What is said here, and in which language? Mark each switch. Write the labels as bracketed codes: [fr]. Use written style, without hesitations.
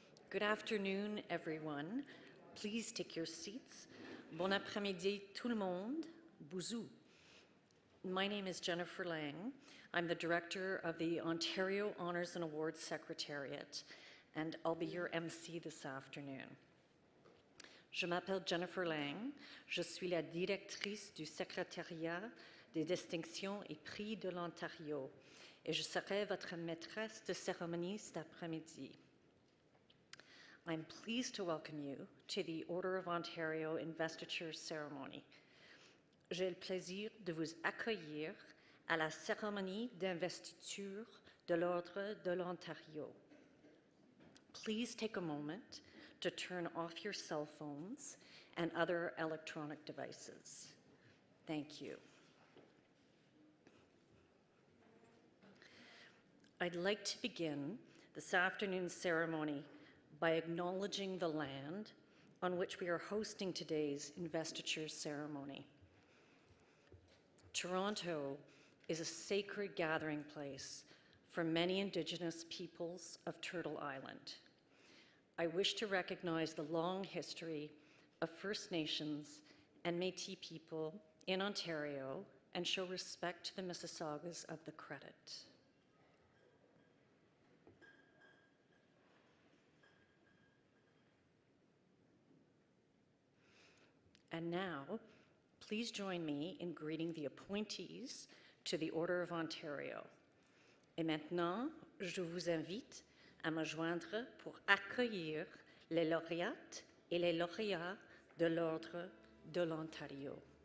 [en] Good afternoon, everyone. Please take your seats. [fr] Bon après-midi, tout le monde. [en] Boozhoo. My name is Jennifer Lang. I'm the director of the Ontario Honours and Awards Secretariat, and I'll be your MC this afternoon. [fr] Je m'appelle Jennifer Lang. Je suis la directrice du secrétariat des distinctions et prix de l'Ontario, et je serai votre maîtresse de cérémonie cet après-midi. [en] I'm pleased to welcome you to the Order of Ontario Investiture Ceremony. [fr] J'ai le plaisir de vous accueillir à la cérémonie d'investiture de l'Ordre de l'Ontario. [en] Please take a moment to turn off your cell phones and other electronic devices. Thank you. I'd like to begin this afternoon's ceremony by acknowledging the land on which we are hosting today's investiture ceremony. Toronto is a sacred gathering place for many Indigenous peoples of Turtle Island. I wish to recognize the long history of First Nations and Métis people in Ontario and show respect to the Mississaugas of the Credit. And now, please join me in greeting the appointees to the Order of Ontario. [fr] Et maintenant, je vous invite à me joindre pour accueillir les lauréates et les lauréats de l'Ordre de l'Ontario.